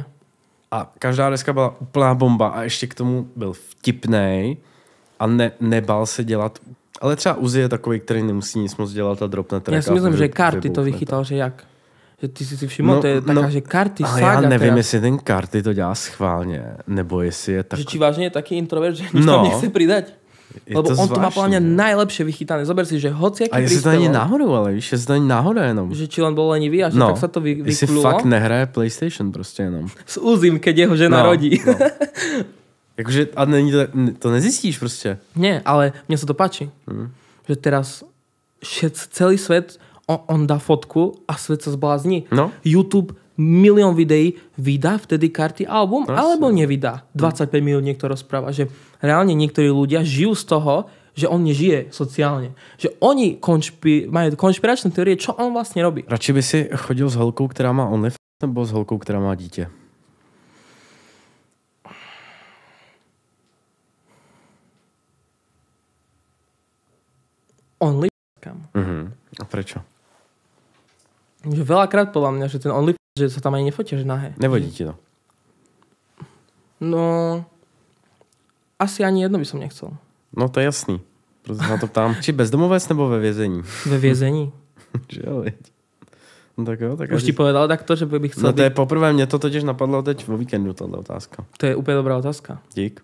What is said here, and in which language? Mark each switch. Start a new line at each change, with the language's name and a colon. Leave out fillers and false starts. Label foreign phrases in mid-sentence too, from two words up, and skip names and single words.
Czech: A každá deska byla úplná bomba a ještě k tomu byl vtipnej a nebál se dělat. Ale třeba Uzi je takový, který nemusí nic moc dělat a dropne track.
Slovak: Ja si myslím, že Karty to vychytal, že jak? Že ty si všimol, to je taká, že Karty ale sága.
Czech: já nevím,
Slovak: teraz.
Czech: jestli ten Karty to dělá schválně, nebo jestli je tak...
Slovak: Že či vážne je taký introvert, že nič tam nechce pridať. Lebo on to má podľa mňa najlepšie vychytané. Zober si, že hociaký
Czech: a jestli to není náhodou, ale víš, jestli to není náhoda jenom.
Slovak: Že či len bol lenivý a že tak sa to vyklúlo.
Czech: Jestli fakt nehraje PlayStation prostě jenom.
Slovak: S Uzim, keď jeho žena rodí.
Czech: No. Jakože, a není to nezjistíš prostě.
Slovak: Nie, ale mne sa to páči. Že teraz celý svet, on dá fotku a svet sa zblázní. No. YouTube milión videí vydá vtedy Karty album, alebo nevydá. 25 minút niekto rozpráva. Že reálne niektorí ľudia žijú z toho, že on nežije sociálne. Že oni majú konšpiračné teórie, čo on vlastne robí.
Czech: Radši by si chodil s holkou, která má OnlyFans, nebo s holkou, která má dítě?
Slovak: OnlyFans. A prečo? Že veľakrát podľa mňa, že ten OnlyFans, že sa tam ani nefotia, že nahé.
Czech: Nevodí ti to?
Slovak: No, asi ani jedno by som nechcel.
Czech: No to je jasný. Proto se na to ptám. Či bezdomovec nebo ve vězení? Ve vězení. Že jo, veď. No tak jo, tak
Slovak: Už ti povedal takto, že by chcel
Czech: No to je poprvé, mě to totiž napadlo teď vo víkendu, tato otázka.
Slovak: To je úplne dobrá otázka.
Czech: Dík.